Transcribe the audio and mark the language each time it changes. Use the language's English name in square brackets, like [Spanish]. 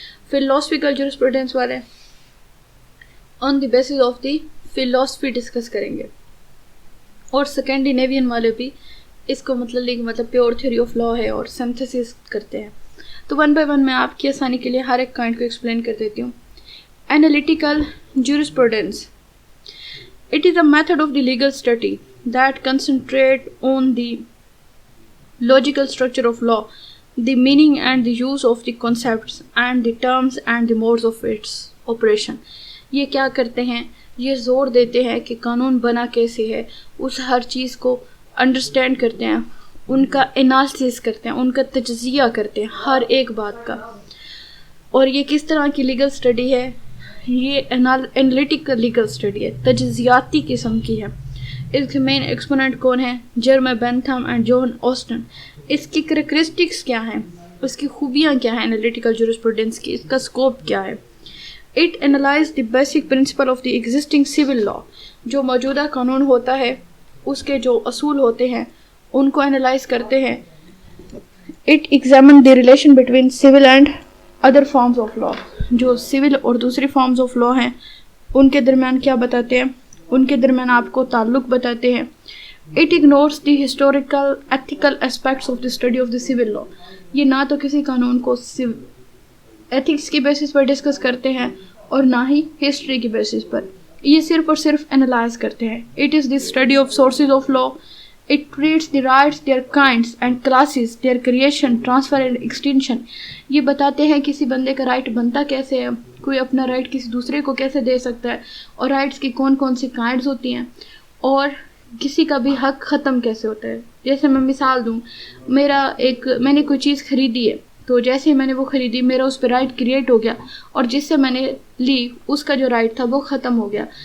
[Urdu] Philosophical jurisprudence والے [English] on the basis of the philosophy [Urdu] discuss کریں گے. اور اسکینڈینیوین والے بھی اس کو مطلب پیور تھیوری آف لا ہے اور سنتھسس کرتے ہیں. تو 1 بائی 1 میں آپ کی آسانی کے لیے ہر ایک کائنڈ کو ایکسپلین کر دیتی ہوں. [English] Analytical jurisprudence. It is a method of the legal study that concentrates on the logical structure of law, the meaning and the use of the concepts and the terms and the modes of its operation. [Urdu] یہ کیا کرتے ہیں, یہ زور دیتے ہیں کہ قانون بنا کیسے ہے, اس ہر چیز کو انڈرسٹینڈ کرتے ہیں, ان کا انالیسس کرتے ہیں, ان کا تجزیہ کرتے ہیں ہر ایک بات کا. اور یہ کس طرح کی لیگل اسٹڈی ہے؟ یہ انالیٹیکل لیگل اسٹڈی ہے, تجزیاتی قسم کی ہے. اس کے مین ایکسپوننٹ کون ہیں؟ جرمی بینتھم اینڈ جان آسٹن. اس کی کریکٹرسٹکس کیا ہیں؟ اس کی خوبیاں کیا ہیں انالیٹیکل جورسپروڈنس کی؟ اس کا اسکوپ کیا ہے؟ [English] It analyse the basic principle of the existing civil law. [Urdu] جو موجودہ قانون ہوتا ہے اس کے جو اصول ہوتے ہیں ان کو انالائز کرتے ہیں. [English] It examine the relation between civil and other forms of law. [Urdu] جو سول اور دوسری فارمز آف لا ہیں ان کے درمیان کیا بتاتے ہیں؟ ان کے درمیان آپ کو تعلق بتاتے ہیں. [English] It ignores the historical ethical aspects of the study of the civil law. [Urdu] یہ نہ تو کسی قانون کو ایتھکس کی بیسس پر ڈسکس کرتے ہیں اور نہ ہی ہسٹری کی بیسس پر. یہ صرف اور صرف انالائز کرتے ہیں. [English] It is the study of sources of law. It treats the rights, their kinds and classes, their creation, transfer and extinction. [Urdu] یہ بتاتے ہیں کسی بندے کا رائٹ بنتا کیسے ہے, کوئی اپنا رائٹ کسی دوسرے کو کیسے دے سکتا ہے, اور رائٹس کی کون کون سی کائنڈز ہوتی ہیں, اور کسی کا بھی حق ختم کیسے ہوتا ہے. جیسے میں مثال دوں, میں نے کوئی چیز خریدی ہے, تو جیسے ہی میں نے وہ خریدی میرا اس پہ رائٹ کریٹ ہو گیا, اور جس سے میں نے لی اس کا جو رائٹ تھا وہ ختم ہو گیا.